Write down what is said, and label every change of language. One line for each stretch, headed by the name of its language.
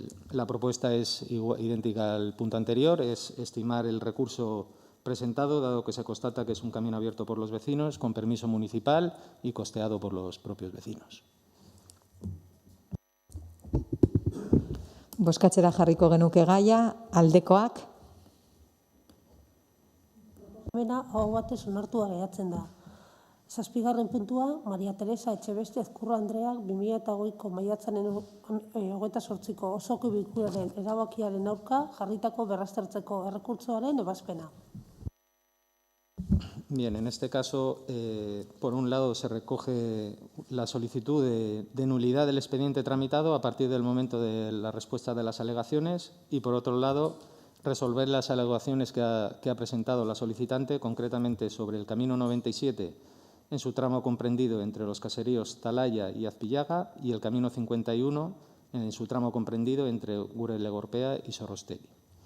Spanish: La propuesta es idéntica al punto anterior, es estimar el recurso presentado, dado que se constata que es un camino abierto por los vecinos, con permiso municipal y costeado por los propios vecinos.
Basque: bozkatzera jarriko genuke gaia, aldekoak, Proposamena aho batez onartua geratzen da. 7. puntua, Maria Teresa Etxebeste Ezkurra Andreak 2020ko maiatzaren 28ko osoko bilkuraren erabakiaren aurka jarritako berraztertzeko errekurtsoaren ebazpena.
Spanish: Bien, en este caso, por un lado, se recoge la solicitud de nulidad del expediente tramitado a partir del momento de la respuesta de las alegaciones y, por otro lado, resolver las alegaciones que ha presentado la solicitante, concretamente sobre el camino 97, en su tramo comprendido entre los caseríos Talaya y Azpillaga, y el camino 51, en su tramo comprendido entre Gure-Legorpea y Sorrostegui.